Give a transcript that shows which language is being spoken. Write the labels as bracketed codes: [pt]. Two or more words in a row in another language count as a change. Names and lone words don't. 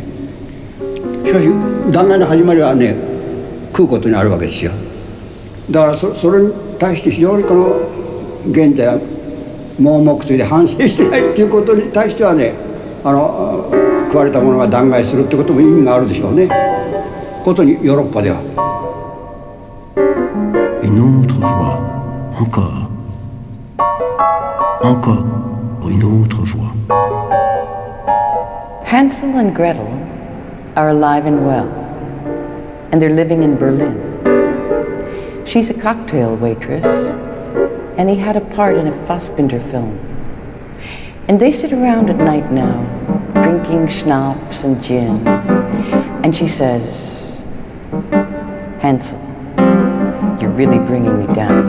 [ja] しかし弾劾の始まりはね、食うことにあるわけですよ。だからそれに対して非常にこの現在は盲目的で反省してないっていうことに対してはね、食われたものが弾劾するってことも意味があるでしょうね。ことにヨーロッパでは。 [fr] Une autre voix, encore, encore, une autre voix. [en] Hansel and Gretel are alive and well, and they're living in Berlin. She's a cocktail waitress, and he had a part in a Fassbinder film. And they sit around at night now, drinking schnapps and gin, and she says, Hansel, you're really bringing me down.